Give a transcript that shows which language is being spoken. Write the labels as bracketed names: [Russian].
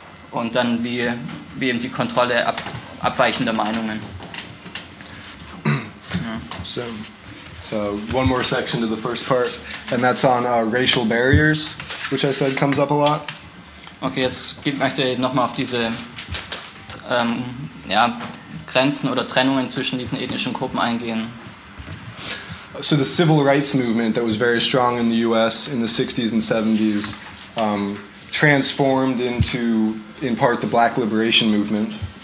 [German] Und dann wie eben die Kontrolle abweichender Meinungen. Ja. [English] So, one more section to the first part, and that's on racial barriers, which I said comes up a lot. [German] Okay, jetzt möchte ich nochmal auf diese ja, Grenzen oder Trennungen zwischen diesen ethnischen Gruppen eingehen. [English] So the civil rights movement that was very strong in the U.S. in the 60s and 70s transformed into, in part, the black liberation movement.